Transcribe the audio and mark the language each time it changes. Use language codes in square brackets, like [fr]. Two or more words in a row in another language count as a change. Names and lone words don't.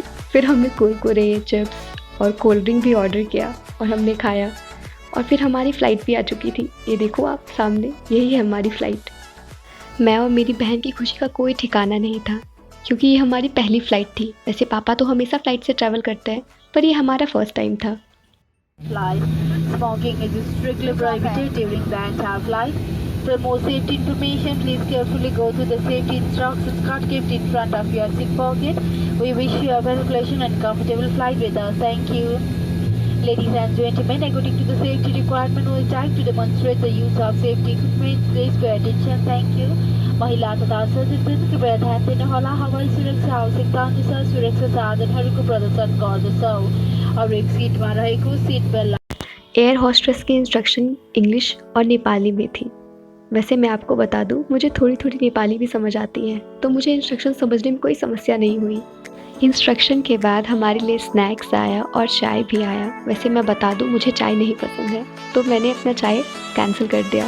[hi] फिर हमने कुरकुरे, चिप्स और [en] cold drink [hi] भी ऑर्डर किया और हमने खाया और फिर हमारी फ़्लाइट भी आ चुकी थी। ये देखो आप सामने, यही है हमारी फ़्लाइट। मैं और मेरी बहन की खुशी का कोई ठिकाना नहीं था क्योंकि ये हमारी पहली फ़्लाइट थी। वैसे पापा तो हमेशा फ़्लाइट से ट्रैवल करते हैं, पर ये हमारा [en] first time [hi] था। [en] Flight. Smoking is strictly prohibited during the entire flight. For more safety information, please carefully go through the safety instructions card kept in front of your seat pocket. We wish you a well pleasant and comfortable flight with us. Thank you. Ladies and gentlemen, according to the safety requirement, we would like to demonstrate the use of safety equipment. Please pay attention. Thank you. [ne] महिला तथा सचेतन कृपया ध्यान दिनुहोला, हवाई सुरक्षा आवश्यकता अनुसार सुरक्षा साधनहरूको प्रदर्शन गर्दछौँ और एक सीटमा रहेको [en] seat belt. air hostess [hi] की इंस्ट्रक्शन इंग्लिश और नेपाली में थी। वैसे मैं आपको बता दूं, मुझे थोड़ी थोड़ी नेपाली भी समझ आती है, तो मुझे इंस्ट्रक्शन समझने में कोई समस्या नहीं हुई। इंस्ट्रक्शन के बाद हमारे लिए स्नैक्स आया और चाय भी आया। वैसे मैं बता दूं, मुझे चाय नहीं पसंद है, तो मैंने अपना चाय कैंसिल कर दिया।